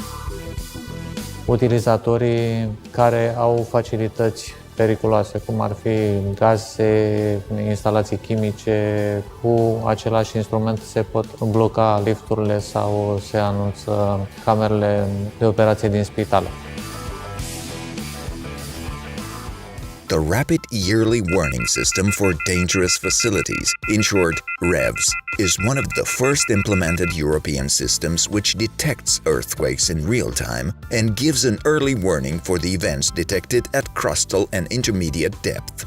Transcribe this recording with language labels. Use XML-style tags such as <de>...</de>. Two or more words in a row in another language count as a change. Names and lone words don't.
<ro>Utilizatorii care au facilități periculoase, cum ar fi gaze, instalații chimice, cu același instrument se pot bloca lifturile sau se anunță camerele de operație din spitale.</ro> <en>The Rapid Yearly Warning System for Dangerous Facilities, in short, REVS, is one of the first implemented European systems which detects earthquakes in real time and gives an early warning for the events detected at crustal and intermediate depth.</en>